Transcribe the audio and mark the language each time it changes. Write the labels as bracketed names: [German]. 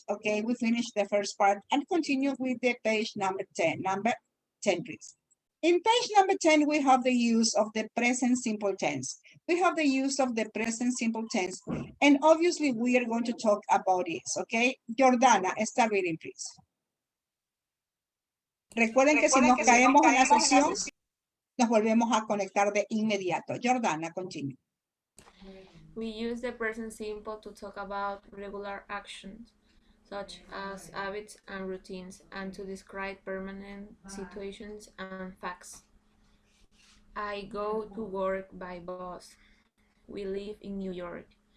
[English] Okay, we finished the first part and continue with the page number 10. Number 10, please. In page number 10, we have the use of the present simple tense. We have the use of the present simple tense. And obviously, we are going to talk about this, okay? Jordana, start reading, please. [Spanish] Recuerden que si nos caemos en la sesión, nos volvemos a conectar de inmediato. [English] Jordana, continue. We use the present simple to talk about regular actions, such as habits and routines, and to describe permanent situations and facts. I go to work by bus. We live in New York.